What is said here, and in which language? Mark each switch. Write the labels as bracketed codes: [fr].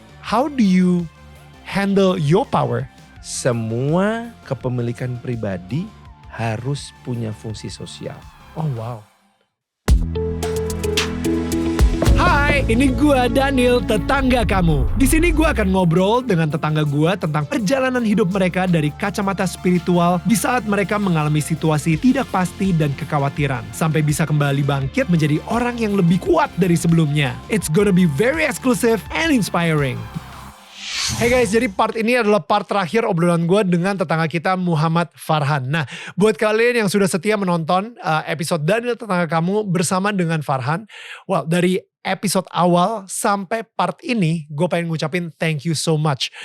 [en] How do you handle your power? [id] Semua kepemilikan pribadi harus punya fungsi sosial. Oh wow. Hai, ini gua Daniel, tetangga kamu. Di sini gua akan ngobrol dengan tetangga gua tentang perjalanan hidup mereka dari kacamata spiritual di saat mereka mengalami situasi tidak pasti dan kekhawatiran, sampai bisa kembali bangkit menjadi orang yang lebih kuat dari sebelumnya. [en] It's gonna be very exclusive and inspiring. Hey guys, [id] jadi part ini adalah part terakhir obrolan gue dengan tetangga kita Muhammad Farhan. Nah, buat kalian yang sudah setia menonton episode Daniel Tetangga Kamu bersama dengan Farhan, well, dari episode awal sampai part ini, gue pengen ngucapin [en] thank you so much.